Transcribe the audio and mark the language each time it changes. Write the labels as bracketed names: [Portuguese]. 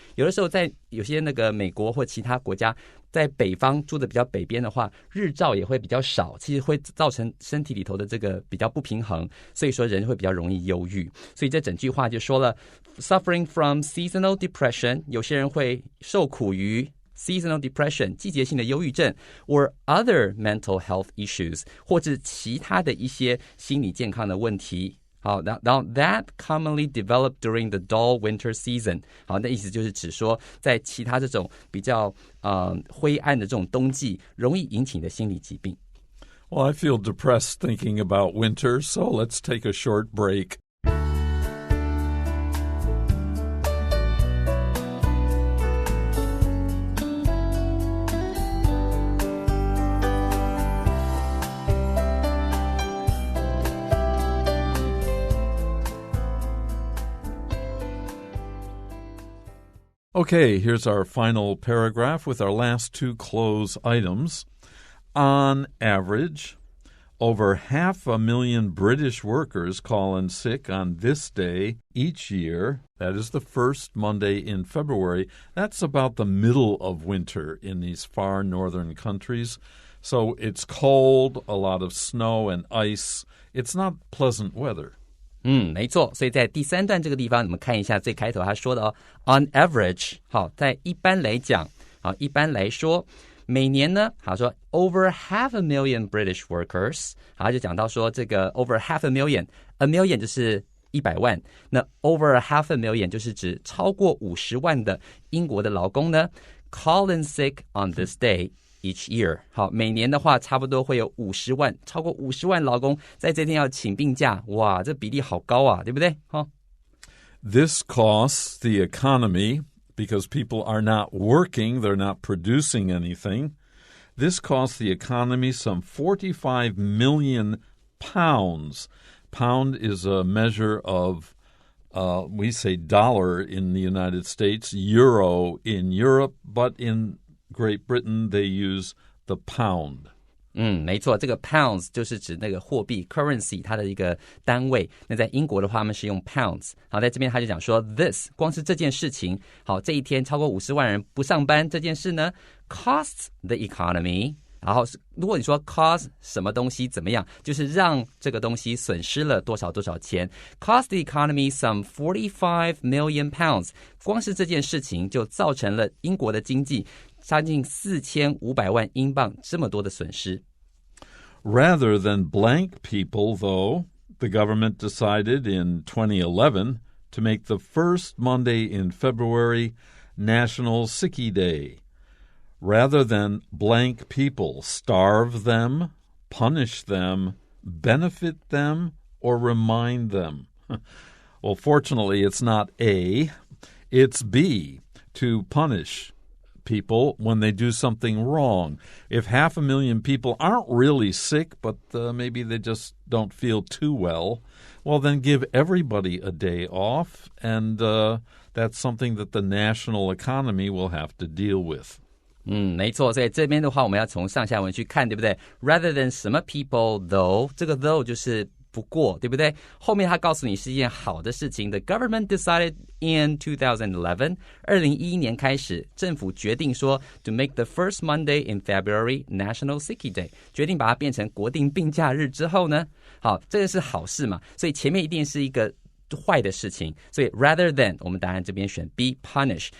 [Chinese] 有的时候在有些那个美国或其他国家在北方住的比较北边的话，日照也会比较少，其实会造成身体里头的这个比较不平衡，所以说人会比较容易忧郁。所以这整句话就说了 [English] suffering from seasonal depression， [Chinese] 有些人会受苦于 [English] seasonal depression [Chinese] 季节性的忧郁症 [English] or other mental health issues [Chinese] 或者其他的一些心理健康的问题。好，然后 [English] that commonly developed during the dull winter season。 [Chinese] 好，那意思就是指说在其他这种比较灰暗的这种冬季容易引起的心理疾病。 [English] Well, I feel depressed thinking about winter, so let's take a short break. Okay, here's our final paragraph with our last two close items. On average, over 500,000 British workers call in sick on this day each year. That is the first Monday in February. That's about the middle of winter in these far northern countries. So it's cold, a lot of snow and ice. It's not pleasant weather. [Chinese] 没错，所以在第三段这个地方，我们看一下最开头他说的 [English] on average， [Chinese] 好，在一般来讲，好，一般来说，每年呢，好说 [English] over 500,000 British workers， [Chinese] 好，就讲到说这个 [English] over 500,000，a million [Chinese] 就是100万，那 [English] over 500,000 [Chinese] 就是指超过50万的英国的劳工呢 [English] call in sick on this day。Each year， [Chinese] 好，每年的话差不多会有50万，超过50万劳工在这天要请病假，哇，这比例好高啊，对不对？ [English] This costs the economy because people are not working, they're not producing anything. This costs the economy some 45 million pounds. Pound is a measure of, we say dollar in the United States, euro in Europe, but in Great Britain, they use the pound. [Chinese] 没错，这个 pounds 就是指那个货币 currency 它的一个单位。那在英国的话，他们是用 pounds。好，在这边他就讲说 [English] this [Chinese] 光是这件事情，好，这一天超过50万人不上班这件事呢 [English] costs the economy。 [Chinese] 然后如果你说 [English] cause [Chinese] 什么东西怎么样，就是让这个东西损失了多少多少钱 [English] cost the economy some 45 million pounds， [Chinese] 光是这件事情就造成了英国的经济将近4500万英镑这么多的损失。 [English] Rather than blank people, though, the government decided in 2011 to make the first Monday in February National Sickie Day.Rather than blank people, starve them, punish them, benefit them, or remind them. Well, fortunately, it's not A, it's B, to punish people when they do something wrong. If 500,000 people aren't really sick, but maybe they just don't feel too well, well, then give everybody a day off, and that's something that the national economy will have to deal with. [Chinese] 没错，所以这边的话我们要从上下文去看，对不对？ [English] Rather than [Chinese] 什么 [English] people though， [Chinese] 这个 [English] though [Chinese] 就是不过，对不对？后面他告诉你是一件好的事情。 [English] The government decided in 2011 [Chinese] 2011年开始，政府决定说 [English] to make the first Monday in February National Sicky Day， [Chinese] 决定把它变成国定病假日之后呢，好，这个是好事嘛，所以前面一定是一个坏的事情，所以 [English] rather than [Chinese] 我们答案这边选 B [English] punish。